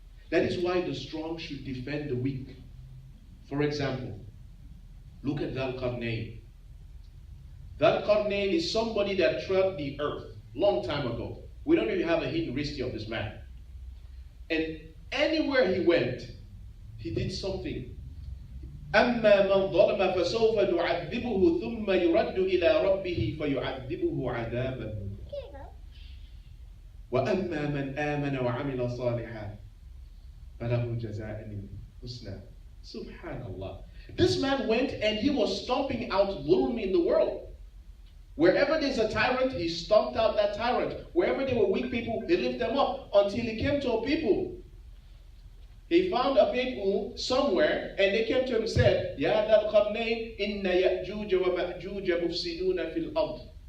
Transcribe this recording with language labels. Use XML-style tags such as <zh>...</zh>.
<en>That is why the strong should defend the weak. For example, look at Dhul Qarnayn. Dhul Qarnayn is somebody that trod the earth long time ago. We don't even have a hidden history of this man. And anywhere he went, he did something.</en> <ar>أما من ظلم فسوف نعذبه ثم يرد إلى ربه فيعذبه عذابا وأما من آمن وعمل صالحا فله جزاء الحسنى.</ar> <en>Subhanallah. This man went and he was stomping out zulm in the world. Wherever there's a tyrant, he stomped out that tyrant. Wherever there were weak people, he lifted them up until he came to a people. He found a people somewhere, and they came to him and said, Ya Dhul Qarnayn,</en> <ar>inna Ya'juj wa Ma'juj mufsiduna fil ard.</ar>